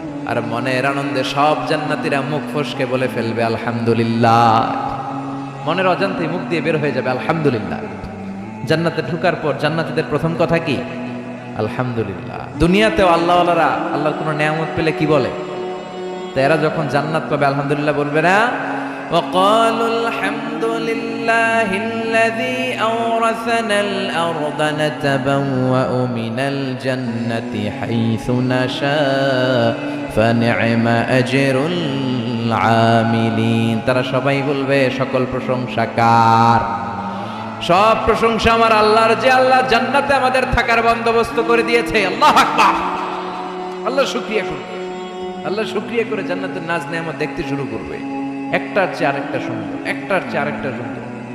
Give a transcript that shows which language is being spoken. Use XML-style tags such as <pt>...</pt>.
<bn>আর মনের আনন্দে সব জান্নাতীরা মুখ ফসকে বলে ফেলবে আলহামদুলিল্লাহ। মনের অজান্তেই মুখ দিয়ে বের হয়ে যাবে আলহামদুলিল্লাহ। জান্নাতে ঢুকার পর জান্নাতীদের প্রথম কথা কি? আলহামদুলিল্লাহ। দুনিয়াতেও আল্লাহওয়ালারা আল্লাহর কোনো নেয়ামত পেলে কি বলে? তো এরা যখন জান্নাত পাবে আলহামদুলিল্লাহ বলবে না?</bn> <ar>وقالوا الحمد لله الذي أورثنا الأرض نتبوأ من الجنة حيث نشاء فنعم أجر العاملين।</ar> <bn>তারা সবাই বলবে সকল প্রশংসা কার? সব প্রশংসা আমার আল্লাহর, যে আল্লাহ জান্নাতে আমাদের থাকার বন্দোবস্ত করে দিয়েছে। আল্লাহু আকবার। আল্লাহ শুকরিয়া করবে। আল্লাহ শুকরিয়া করে জান্নাতের নাজ নেয়ামত দেখতে শুরু করবে। একটার চেয়ে আরেকটা সুন্দর, একটার চেয়ে আরেকটা সুন্দর।</bn>